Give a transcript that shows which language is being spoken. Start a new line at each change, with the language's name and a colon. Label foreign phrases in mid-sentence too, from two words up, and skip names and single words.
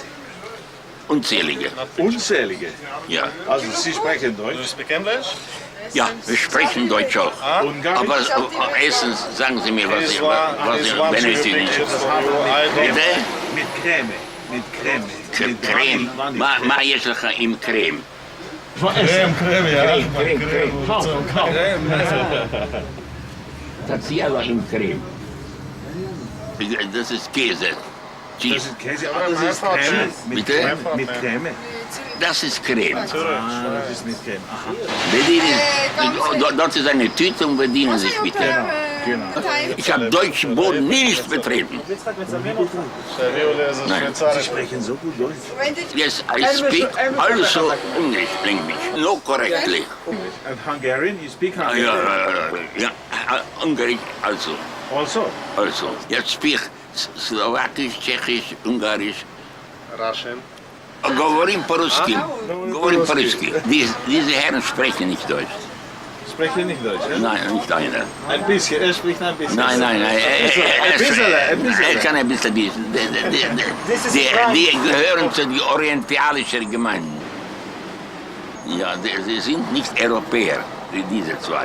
German: Unzählige. Unzählige? Ja. Also Sie sprechen Deutsch? Sie sprechen Englisch? Ja, wir sprechen Deutsch auch. Ungarisch? Aber erstens sagen Sie mir, was Sie benötigen. Bitte? Mit Creme. Mit Creme. Creme.
Hebrew: Ma יש לך עם קרם.
German: Creme, ja.
Hebrew: תציע לו עם קרם.
German: Das ist Käse. Das ist Käse, aber das ist Creme. Bitte? Mit Creme. Das ist Creme. Das ist mit Creme. Aha. Dort ist eine Tüte und bedienen sich bitte. Genau. Ich habe deutschen Boden nicht betreten. Nein. Sie sprechen so gut Deutsch.
English: Yes, I speak also English language, no correctly. And Hungarian, you speak Hungarian?
German: Ja, Ungarisch also. Also? Jetzt speak Slowakisch, Tschechisch, Ungarisch.
English: Russian.
Russian: Говорим по-русски. Говорим по-русски.
German: Diese Herren sprechen nicht Deutsch. Sprechen nicht Deutsch, ja? Nein, nicht einer. Ein bisschen, er spricht ein bisschen. Nein. Er kann ein bisschen. Die gehören zu den orientalischen Gemeinden. Ja, sie sind nicht Europäer, diese zwei.